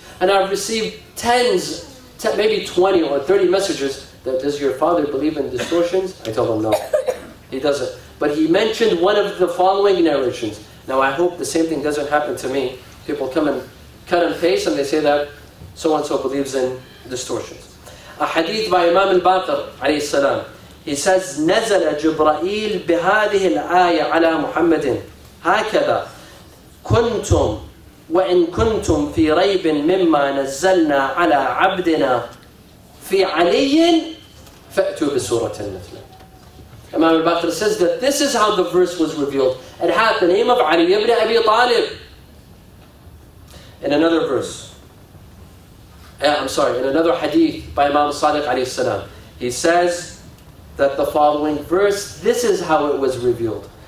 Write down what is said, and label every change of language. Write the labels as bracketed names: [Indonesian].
[English] And I've received maybe 20 or 30 messages that, does your father believe in distortions? I tell him no, he doesn't. But he mentioned one of the following narrations. Now I hope the same thing doesn't happen to me. People come and cut and paste and they say that so-and-so believes in distortions. A hadith by Imam al-Baqir alayhi salam. He says, [Arabic] نزل جبرائيل بهذه الآية على محمد هكذا كنتم وإن كنتم في ريب مما نزلنا على عبدنا في علي فأتوا بسورة مثله. [English] Imam al-Baqir says that this is how the verse was revealed. It had the name of Ali ibn Abi Talib. In another verse, in another hadith by Imam Sadiq alayhi salam, he says that the following verse, this is how it was revealed.